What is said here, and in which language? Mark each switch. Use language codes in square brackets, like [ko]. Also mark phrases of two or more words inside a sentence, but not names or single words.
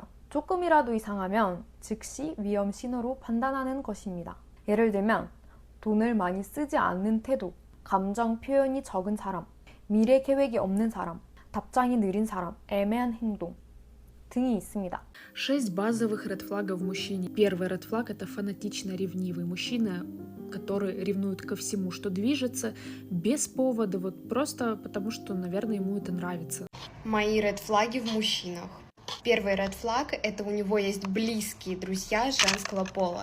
[ko] 조금이라도 이상하면 즉시 위험 신호로 판단하는 것입니다. 예를 들면 돈을 많이 쓰지 않는 태도, 감정 표현이 적은 사람, 미래 계획이 없는 사람, 답장이 느린 사람, 애매한 행동 등이 있습니다. [ru] 6 базовых редфлагов в мужчине. Первый редфлаг — это фанатично ревнивый мужчина, который ревнует ко всему, что движется, без повода, вот просто потому, что, наверное, ему это нравится. Мои редфлаги в мужчинах. Первый редфлаг — это у него есть близкие друзья женского пола.